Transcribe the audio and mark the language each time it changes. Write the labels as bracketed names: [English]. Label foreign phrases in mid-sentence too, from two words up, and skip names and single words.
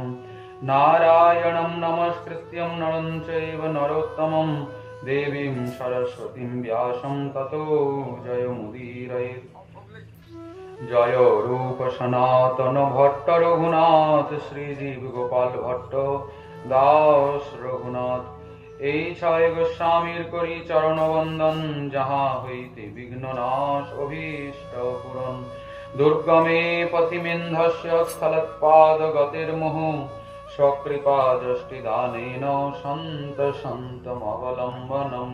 [Sanskrit] नारायणं नमस्कृत्यं नरं चैव नरोत्तमं देवीं सरस्वतीं व्यासं ततो जयमुदीरयेत्। जय रूप सनातन भट्ट रघुनाथ श्रीजीव गोपाल भट्ट दास रघुनाथ। [Bangla] এই ছয় গোস্বামীর করি চরণ বন্দন যাহা হইতে বিঘ্ননাশ অভীষ্ট পূরণ। [Sanskrit] দুর্গমে পথিমেন্ধস্য স্থলৎপাদ গতির্মোহ স্বকৃপা দৃষ্টিদানেন সন্ত সন্তমবলম্বনম।